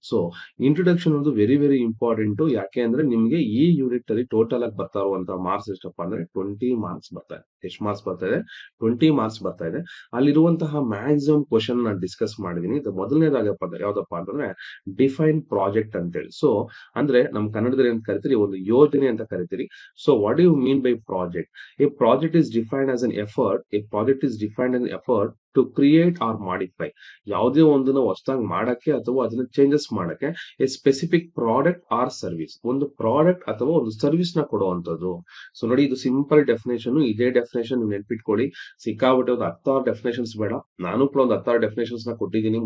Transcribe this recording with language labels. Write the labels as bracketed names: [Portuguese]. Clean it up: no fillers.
[Kannada] So introduction ಒಂದು very very important. ಯಾಕೆ ಅಂದ್ರೆ ನಿಮ್ಗೆ ಈ ಯೂನಿಟ್ ಅಲ್ಲಿ ಟೋಟಲ್ ಆಗಿ ಬರ್ತಾ ಇರುವಂತಹ ಮಾರ್ಕ್ಸ್ ಎಷ್ಟಪ್ಪ ಅಂದ್ರೆ 20 ಮಾರ್ಕ್ಸ್ ಬರ್ತಾ ಇದೆ. ಎಷ್ಟು ಮಾರ್ಕ್ಸ್ ಬರ್ತಾ ಇದೆ? 20 ಮಾರ್ಕ್ಸ್ ಬರ್ತಾ ಇದೆ. ಅಲ್ಲಿರುವಂತಹ ಮ್ಯಾಕ್ಸಿಮಮ್ ಕ್ವಶನ್ ನಾನು ಡಿಸ್ಕಸ್ ಮಾಡಿದೀನಿ. ಇದು ಮೊದಲನೇದಾಗಪ್ಪ ಯಾವ್ದಪ್ಪ ಅಂತಂದ್ರೆ ಡಿಫೈನ್ ಪ್ರಾಜೆಕ್ಟ್ ಅಂತ ಹೇಳಿ. ಸೊ ಅಂದ್ರೆ ನಮ್ ಕನ್ನಡದಲ್ಲಿ ಅಂತ ಕರಿತೀರಿ, ಒಂದು ಯೋಜನೆ ಅಂತ ಕರಿತೀರಿ. [English] So what you mean by project? A project is defined as an effort. A project is defined as an effort to create or modify. [Kannada] ಯಾವುದೇ ಒಂದನ್ನ ಹೊಸದಾಗಿ ಮಾಡಕ್ಕೆ ಅಥವಾ ಅದನ್ನ ಚೇಂಜಸ್ ಮಾಡಕ್ಕೆ [English] A specific product or service. [Kannada] ಒಂದು ಪ್ರಾಡಕ್ಟ್ ಅಥವಾ ಒಂದು ಸರ್ವಿಸ್ ನ ಕೊಡುವಂತದ್ದು. ಸೊ ನೋಡಿ, ಇದು ಸಿಂಪಲ್ ಡೆಫಿನೇಷನ್. ಇದೇ ಡೆಫಿನೇಷನ್ ನೆನ್ಪಿಟ್ಕೊಳ್ಳಿ. ಸಿಕ್ಕಾಬಿಟ್ಟೆ ಒಂದು 10 ಡೆಫಿನೇಷನ್ಸ್ ಬೇಡ. ನಾನು ಕೂಡ ಒಂದು 10 ಡೆಫಿನೇಷನ್ಸ್ ನ ಕೊಟ್ಟಿದ್ದೀನಿ.